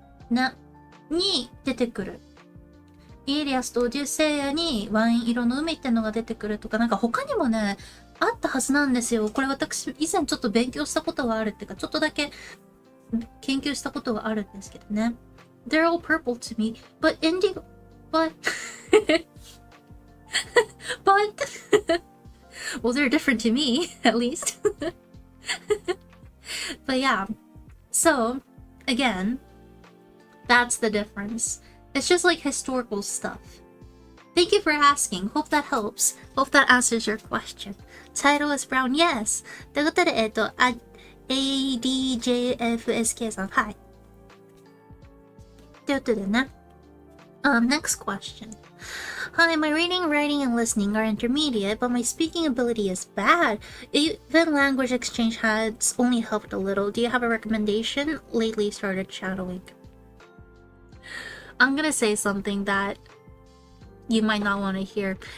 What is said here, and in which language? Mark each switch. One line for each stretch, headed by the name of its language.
Japanese: ね。に出てくる。イリアスとオデュッセイアにワイン色の海ってのが出てくるとか、なんか他にもね、あったはずなんですよ。これ私、以前ちょっと勉強したことがあるっていうか、ちょっとだけ研究したことがあるんですけどね。
English: They're all purple to me, but indigo, but well, they're different to me, at least. But yeah, so, again, that's the difference. It's just like historical stuff. Thank you for asking. Hope that helps. Hope that answers your question. Title is brown, yes.
Japanese: ということで、ADJFSK さん、はい。ということでね。
English: Next question. Hi, my reading, writing, and listening are intermediate, but my speaking ability is bad. Even language exchange has only helped a little. Do you have a recommendation? Lately started shadowing. I'm gonna say something that you might not want to hear.